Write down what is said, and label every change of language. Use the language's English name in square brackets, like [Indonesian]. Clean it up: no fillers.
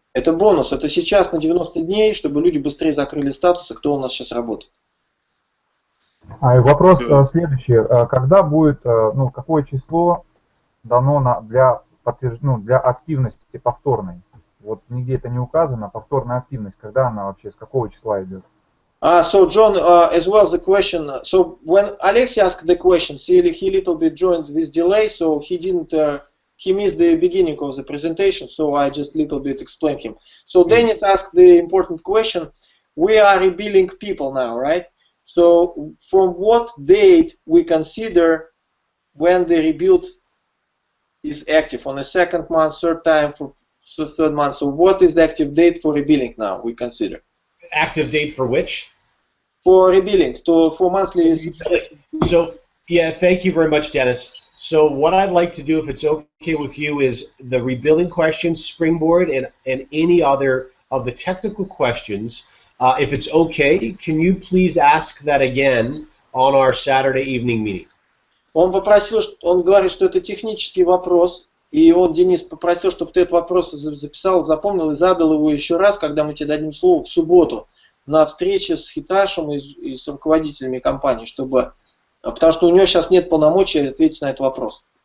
[Russian] Это бонус, это сейчас на 90 дней, чтобы люди быстрее закрыли статусы, кто у нас сейчас работает. Вопрос следующий. Когда будет, какое число дано для активности повторной? Вот нигде это не указано, повторная активность, когда она вообще, с какого числа идет? [English] So John, as well the question, so when Alexei asked the question, he little bit joined with delay, so he didn't, he missed the beginning of the presentation, so I just little bit explained him. So Dennis asked the important question, we are rebilling people now, right? So from what date we consider when the rebuild is active, on the second month, third time, So third month. So what is the active date for rebilling now? We consider Active date for which? for rebilling for monthly subscription. So, yeah, thank you very much, Dennis. So what I'd like to do, if it's okay with you, is the rebilling questions, springboard, and any other of the technical questions. If it's okay, can you please ask that again on our Saturday evening meeting? [Russian] Он попросил, он говорит, что это технический вопрос, и он, Денис, попросил, чтобы ты этот вопрос записал, запомнил и задал его еще раз, когда мы тебе дадим слово в субботу на встрече с Хиташем и с руководителями компании, чтобы, потому что у него сейчас нет полномочий ответить на этот вопрос.